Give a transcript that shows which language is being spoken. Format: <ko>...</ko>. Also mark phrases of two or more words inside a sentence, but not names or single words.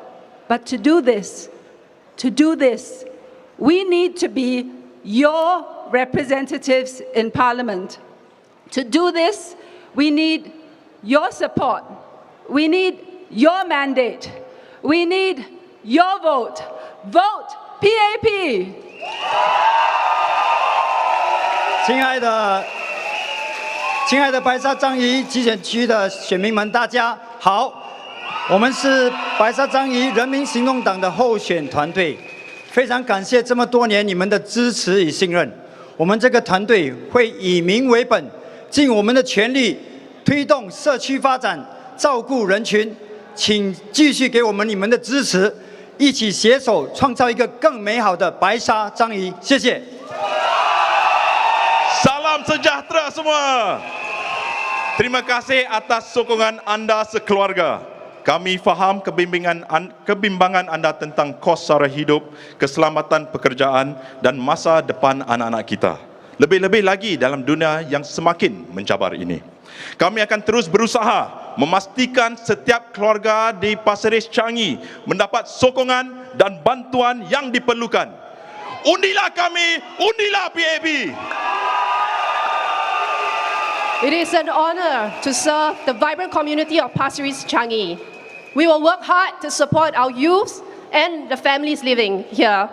<en>But to do this, we need to be your representatives in Parliament. To do this, we need your support. We need your mandate. We need your vote. Vote PAP!</en> <zh>亲爱的白沙张仪集选区的选民们，大家好！我们是白沙张仪人民行动党的候选团队，非常感谢这么多年你们的支持与信任。我们这个团队会以民为本，尽我们的全力推动社区发展，照顾人群。请继续给我们你们的支持，一起携手创造一个更美好的白沙张仪。谢谢。</zh> <ms>Salam sejahtera semua. Terima kasih atas sokongan anda sekeluarga. Kami faham kebimbangan anda tentang kos sara hidup, keselamatan pekerjaan dan masa depan anak-anak kita. Lebih-lebih lagi dalam dunia yang semakin mencabar ini. Kami akan terus berusaha memastikan setiap keluarga di Pasir Ris-Changi mendapat sokongan dan bantuan yang diperlukan. Undilah kami, undilah PAP.</ms> <en>It is an honor to serve the vibrant community of Pasir Ris-Changi. We will work hard to support our youth and the families living here.</en>